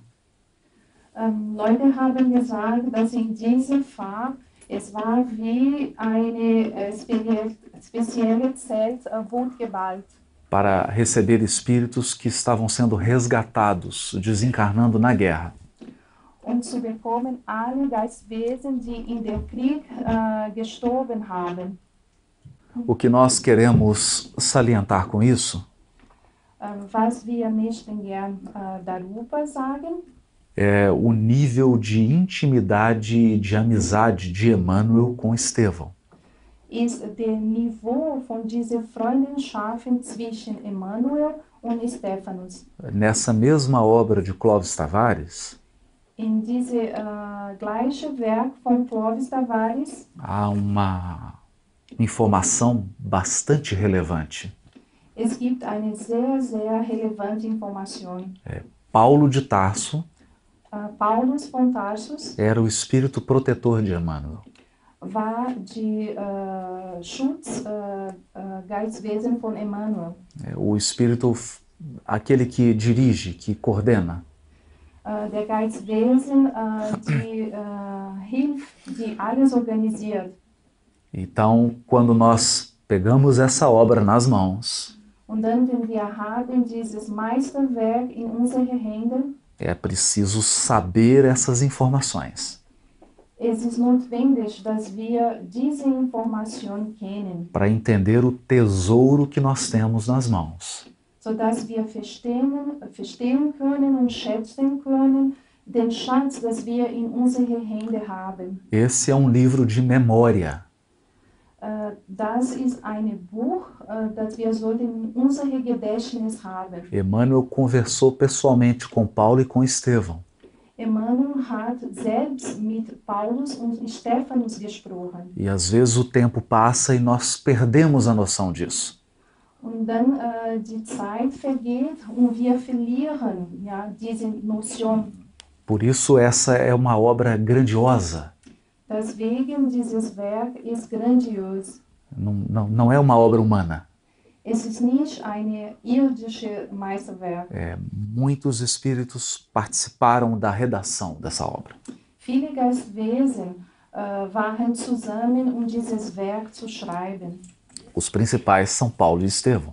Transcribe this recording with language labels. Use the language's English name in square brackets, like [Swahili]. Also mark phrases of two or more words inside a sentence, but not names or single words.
[German] Leute haben gesagt, dass in diesem Fall es war wie eine spezielle Zelt wurde gebaut. [Portuguese] Para receber espíritos que estavam sendo resgatados, desencarnando na guerra. [German] Zu bekommen alle Geistwesen, die in dem Krieg gestorben haben. [Portuguese] O que nós queremos salientar com isso [German] Was wir möchten gern darüber sagen, [Portuguese] é o nível de intimidade e de amizade de Emmanuel com Estevão. [German] ist der Niveau von dieser Freundschaft zwischen Emmanuel und Stephanus. [Portuguese] Nessa mesma obra de Clovis Tavares, [German] In diesem gleichen Werk von Clovis Tavares [Portuguese] há uma informação bastante relevante. [German] es gibt eine sehr, sehr relevante Information. [Portuguese] Paulo de Tarso [German] Paulus von Tarsus [Portuguese] era o espírito protetor de Emmanuel. [German] war die Geistwesen von Emmanuel. [Portuguese] O espírito, aquele que dirige, que coordena. [German] Der Geistwesen, die hilft, die alles organisiert. [Portuguese] Então, quando nós pegamos essa obra nas mãos, [German] Und dann, wenn wir haben dieses Meisterwerk in unsere Hände, [Portuguese] é preciso saber essas informações [German] es ist notwendig, dass wir diese Information kennen, [Portuguese] para entender o tesouro que nós temos nas mãos. [German] sodass wir verstehen können und schätzen können den Schatz, das wir in unsere Hände haben. [Portuguese] Esse é um livro de memória. [German] Das ist ein Buch, das wir sollten in unserem Gedächtnis haben. [Portuguese] Emmanuel conversou pessoalmente com Paulo e com Estevão. [German] Emmanuel hat selbst mit Paulus und Stephanus gesprochen. [Portuguese] E às vezes o tempo passa e nós perdemos a noção disso. [German] Und dann die Zeit vergeht und wir verlieren diese Notion. [Portuguese] Por isso essa é uma obra grandiosa. [German] Deswegen dieses Werk ist grandios. [Portuguese] Não é uma obra humana. [German] Es ist nicht ein irdisches Meisterwerk. [Portuguese] Muitos espíritos participaram da redação dessa obra. [German] Viele Geistwesen waren zusammen, dieses Werk zu schreiben. [Portuguese] Os principais são Paulo e Estevão.